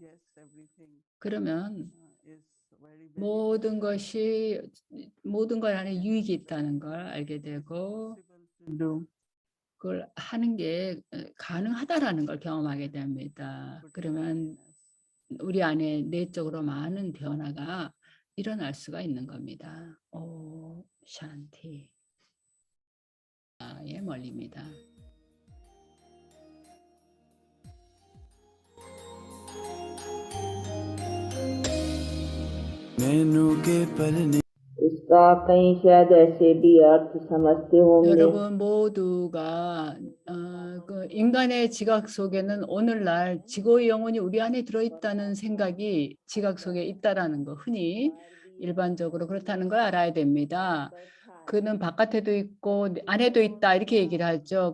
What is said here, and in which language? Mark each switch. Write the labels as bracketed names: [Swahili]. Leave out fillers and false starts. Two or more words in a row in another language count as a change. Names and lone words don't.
[Korean] 그러면 모든 것 안에 유익이 있다는 걸 알게 되고 그걸 하는 게 가능하다라는 걸 경험하게 됩니다. 그러면 우리 안에 내적으로 많은 변화가 일어날 수가 있는 겁니다. 오, 샨티. 예, 멀리입니다. [Hindi] इसका कहीं शायद ऐसे भी अर्थ समझते होंगे [Korean] 여러분 모두가 그 인간의 지각 속에는 오늘날 지구의 영혼이 우리 안에 들어있다는 생각이 지각 속에 있다라는 거 흔히 일반적으로 그렇다는 걸 알아야 됩니다. 그는 바깥에도 있고 안에도 있다 이렇게 얘기를 하죠.